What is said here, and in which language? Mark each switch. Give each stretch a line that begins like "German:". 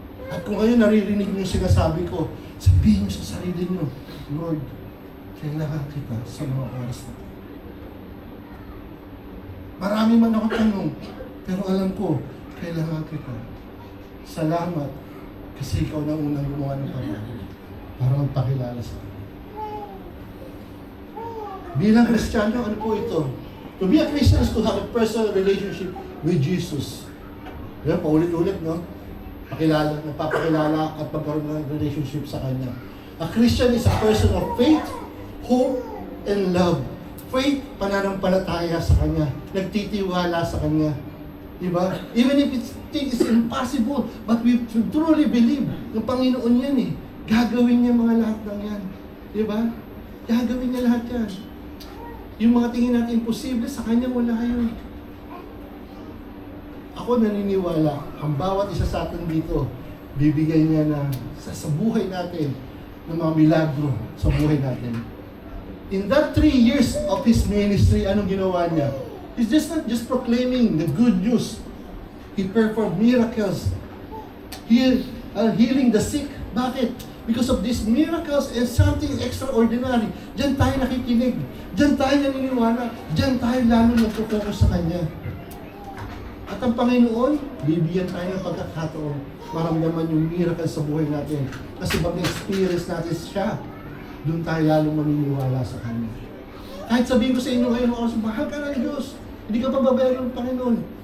Filipino: At kung kayo naririnig niyo sinasabi ko, sabihin niyo sa sarili niyo, Lord, kailangan kita sa mga oras na ito. Marami man ako tanong, pero alam ko, kailangan kita. Salamat, kasi ikaw na unang gumawa ng paraan para magpakilala sa akin. Bilang Kristiyano, ano po ito?
English: To be a Christian is to have a personal relationship with Jesus.
Filipino: Yan, paulit-ulit, no? Nagpapakilala at pagkaroon ng relationship sa Kanya.
English: A Christian is a person of faith, hope, and love.
Filipino: Faith, pananampalataya sa Kanya. Nagtitiwala sa Kanya. Diba?
English: Even if it's impossible, but we truly believe
Filipino: ng Panginoon yan eh. Gagawin niya mga lahat ng yan. Diba? Gagawin niya lahat yan. Yung mga tingin natin imposible, sa Kanya wala yun. Ako naniniwala, ang bawat isa sa atin dito, bibigay niya na sa buhay natin ng mga milagro sa buhay natin.
English: In that 3 years of His ministry,
Filipino: anong ginawa niya?
English: He's just not just proclaiming the good news. He performed miracles. Healing the sick.
Filipino: Bakit?
English: Because of these miracles and something extraordinary.
Filipino: Diyan tayo nakikinig. Diyan tayo naniniwala. Diyan tayo lalo nagpo-focus sa Kanya. At ang Panginoon, bibigyan tayo ng pagkakataon maramdaman yung miracle sa buhay natin. Kasi pag na-experience natin siya, doon tayo lalong maniniwala sa Kanya. Kahit sabihin ko sa inyo ngayon, mahal ka ng Diyos, hindi ka pababayaran ng Panginoon.